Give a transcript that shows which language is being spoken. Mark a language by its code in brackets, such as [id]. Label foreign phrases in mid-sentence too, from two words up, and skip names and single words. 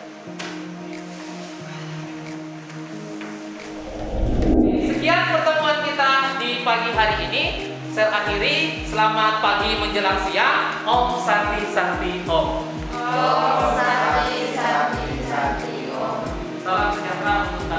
[id] Sekian pertemuan kita di pagi hari ini. Saya akhiri. Selamat pagi menjelang siang. [sa] Om Santi Santi Om. Om Santi Santi Santi Om. [id] Salam sejahtera.